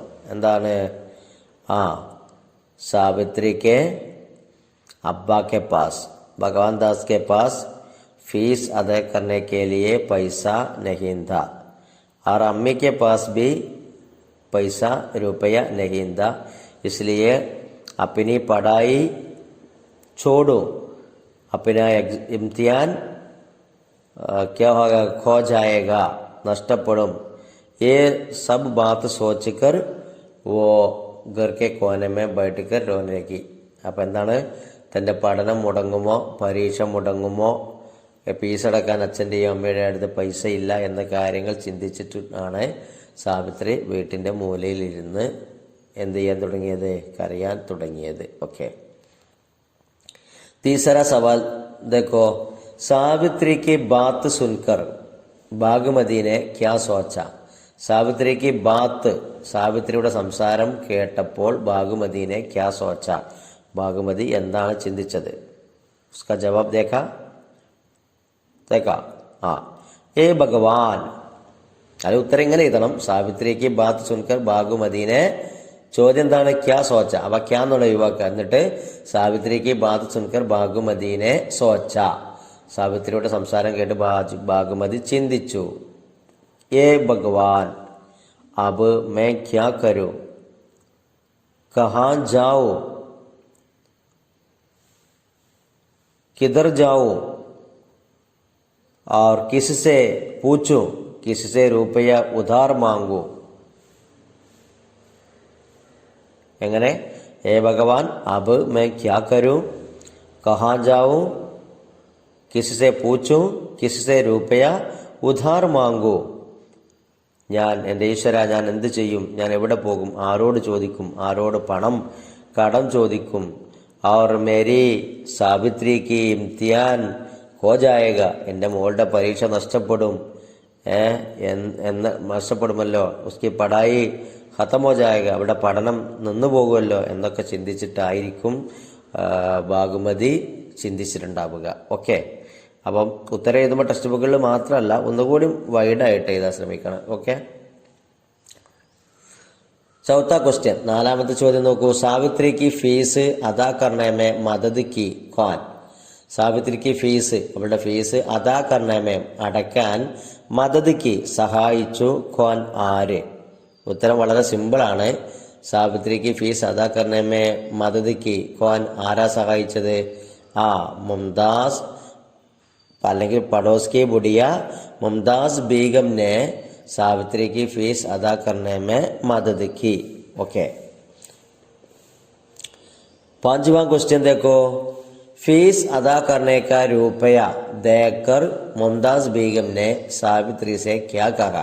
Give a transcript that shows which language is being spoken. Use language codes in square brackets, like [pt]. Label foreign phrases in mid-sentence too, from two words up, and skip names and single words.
[ml] എന്താണ്? [hi] सावित्री के अब्बा के पास भगवान दास के पास फीस अदा करने के लिए पैसा नहीं था और अम्मी के पास भी पैसा रुपया नहीं था, इसलिए अपनी पढ़ाई छोड़ो, अपना इम्तिहान क्या होगा, खो जाएगा, नष्टपड़ुम. ये सब बात सोचकर वो घर के कोने में बैठकर रोने लगी. [ml] അപ്പം എന്താണ്? തൻ്റെ പഠനം മുടങ്ങുമോ, പരീക്ഷ മുടങ്ങുമോ, ഫീസ് അടക്കാൻ അച്ഛൻ്റെയും അമ്മയുടെ അടുത്ത് പൈസ ഇല്ല എന്ന കാര്യങ്ങൾ ചിന്തിച്ചിട്ടാണ് സാവിത്രി വീട്ടിൻ്റെ മൂലയിൽ ഇരുന്ന് എന്ത് ചെയ്യാൻ തുടങ്ങിയത്? കരയാൻ തുടങ്ങിയത്. ഓക്കെ, [hi] तीसरा सवाल देखो, सावित्री की बात सुनकर बागमती ने क्या सोचा? सावित्री की बात, [ml] സാവിത്രിയുടെ സംസാരം കേട്ടപ്പോൾ [hi] बागमती ने क्या सोचा, [ml] ബാഗുമതി എന്താണ് ചിന്തിച്ചത്? [hi] उसका जवाब देखा. ए भगवान, [ml] അത് ഉത്തരം ഇങ്ങനെ എഴുതണം. [hi] सावित्री की बात सुनकर बागमती ने, [ml] ചോദ്യം എന്താണ്? [hi] क्या सोचा. [ml] അവ ക്യാ എന്നുള്ള ഒഴിവാക്കുക. എന്നിട്ട് [hi] सावित्री की बात सुनकर बागमती ने सोचा, [ml] സാവിത്രിയുടെ സംസാരം കേട്ട് ബാഗുമതി ചിന്തിച്ചു. [hi] ए भगवान अब मैं क्या करूं, कहाँ जाऊं, किधर जाऊं और किससे पूछूं, किससे रुपया उधार मांगू? [ml] എങ്ങനെ? [hi] ए भगवान अब मैं क्या करूं, कहाँ जाऊं, किससे पूछूं, किससे रुपया उधार मांगू. [ml] ഞാൻ, എൻ്റെ ഈശ്വര, ഞാൻ എന്ത് ചെയ്യും? ഞാൻ എവിടെ പോകും? ആരോട് ചോദിക്കും? ആരോട് പണം കടം ചോദിക്കും? [hi] और मेरी സാവിത്രി की इम्तिहान हो जाएगा, [ml] എൻ്റെ മോളുടെ പരീക്ഷ നഷ്ടപ്പെടും, നഷ്ടപ്പെടുമല്ലോ. [hi] उसकी पढ़ाई खत्म हो जाएगा, [ml] അവിടെ പഠനം നിന്നു പോകുമല്ലോ എന്നൊക്കെ ചിന്തിച്ചിട്ടായിരിക്കും ബാഗുമതി ചിന്തിച്ചിട്ടുണ്ടാവുക. ഓക്കെ, അപ്പം ഉത്തരം എഴുതുമ്പോൾ ടെക്സ്റ്റ് ബുക്കുകളിൽ മാത്രമല്ല, ഒന്നുകൂടി വൈഡായിട്ട് എഴുതാൻ ശ്രമിക്കണം. ഓക്കെ, [hi] चौथा क्वेश्चन, [ml] നാലാമത്തെ ചോദ്യം നോക്കൂ. [hi] सावित्री की फीस अदा करने में मदद की कौन. सावित्री की फीस, [ml] അവളുടെ ഫീസ് [hi] अदा करने में അടയ്ക്കാൻ, मदद की സഹായിച്ചു, ഖാൻ ആര്? [ml] ഉത്തരം വളരെ സിമ്പിളാണ്. [hi] सावित्री की फीस अदा करने में मदद की कौन [ml] ആരാ സഹായിച്ചത്? [hi] മുംതാസ് അല്ലെങ്കിൽ പടോസ് की बुढ़िया मुमताज बेगम ने सावित्री की फीस अदा करने में मदद की. ओके, पांचवा क्वेश्चन देखो, फीस अदा करने का रुपया देकर मुमताज बेगम ने सावित्री से क्या कहा?